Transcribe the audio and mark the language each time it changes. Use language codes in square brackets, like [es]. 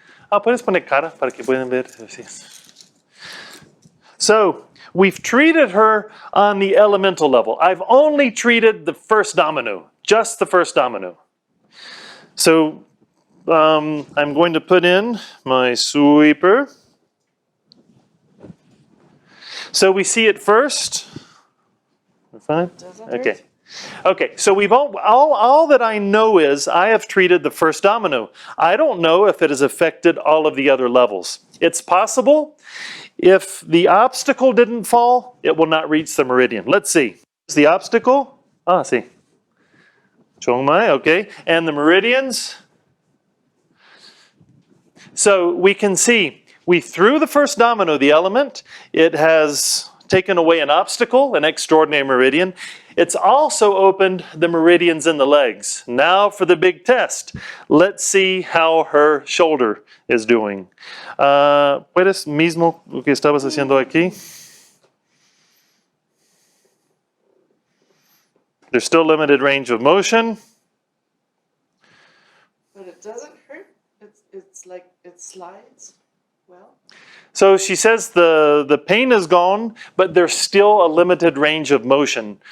[es] Puedes poner cara para que puedan ver. [en] So we've treated her on the elemental level. I've only treated the first domino, just the first domino. So I'm going to put in my sweeper. So we see it first. Fine? Okay. Okay, so we've all that I know is I have treated the first domino. I don't know if it has affected all of the other levels. It's possible. If the obstacle didn't fall, it will not reach the meridian. Let's see. Is the obstacle? See. Chongmai, okay. And the meridians? So we can see, we threw the first domino, the element. It has taken away an obstacle, an extraordinary meridian. It's also opened the meridians in the legs. Now for the big test. Let's see how her shoulder is doing. [es] ¿Puedes mismo lo que estabas haciendo aquí? [en] There's still limited range of motion. But it doesn't hurt. It's like it slides well. So she says the pain is gone, but there's still a limited range of motion.